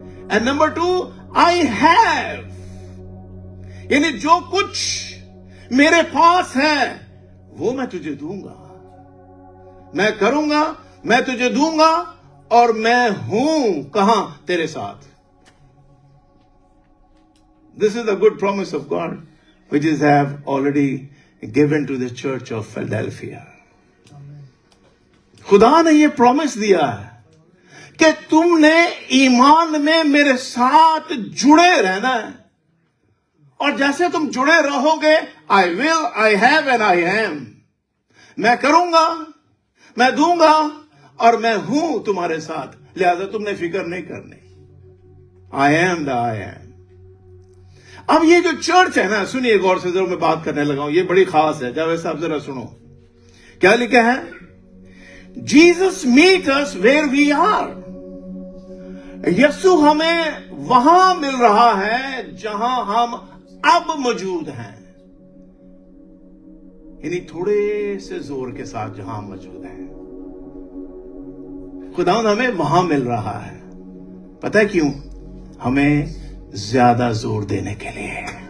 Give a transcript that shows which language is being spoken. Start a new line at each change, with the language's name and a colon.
English: And number 2 I have،
Urdu: یعنی جو کچھ میرے پاس ہے وہ میں تجھے دوں گا، میں کروں گا، میں تجھے دوں گا، اور میں ہوں کہاں؟ تیرے ساتھ.
English: This is the good promise of God which is have already given to the church of Philadelphia.
Urdu: خدا نے یہ پرومس دیا ہے کہ تم نے ایمان میں میرے ساتھ جڑے رہنا ہے، اور جیسے تم جڑے رہو گے
English: I will, I have and I am،
Urdu: میں کروں گا، میں دوں گا، اور میں ہوں تمہارے ساتھ، لہذا تم نے فکر نہیں کرنی.
English: I am the I am.
Urdu: اب یہ جو چرچ ہے نا، سنیے غور سے، ضرور میں بات کرنے لگا ہوں، یہ بڑی خاص ہے. جاوید صاحب ذرا سنو کیا لکھا ہے.
English: Jesus meet us where we are.
Urdu: یسوع ہمیں وہاں مل رہا ہے جہاں ہم اب موجود ہیں، یعنی تھوڑے سے زور کے ساتھ جہاں ہم موجود ہیں. خداوند ہمیں وہاں مل رہا ہے. پتہ ہے کیوں؟ ہمیں زیادہ زور دینے کے لیے.